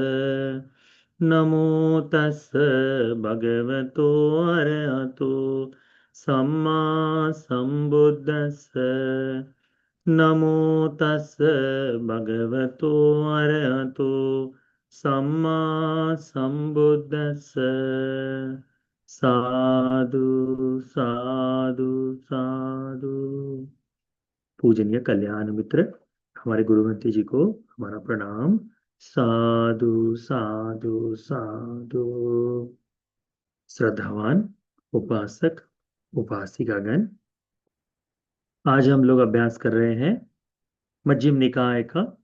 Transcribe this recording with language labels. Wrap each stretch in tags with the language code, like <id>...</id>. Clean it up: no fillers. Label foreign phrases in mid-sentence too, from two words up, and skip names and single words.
<pi>नमो तस् भगवतो अरहतो सम्मा सम्बुद्धस्स। नमो तस् भगवतो अरहतो सम्मा सम्बुद्धस्स। साधु साधु साधु।</pi> <hi>पूजनीय कल्याण मित्र, हमारे गुरुमती जी को हमारा प्रणाम।</hi> <pi>साधु साधु साधु।</pi> <hi>श्रद्धावान उपासक उपासिकागण, आज हम लोग अभ्यास कर रहे हैं मध्यम निकाय का।</hi>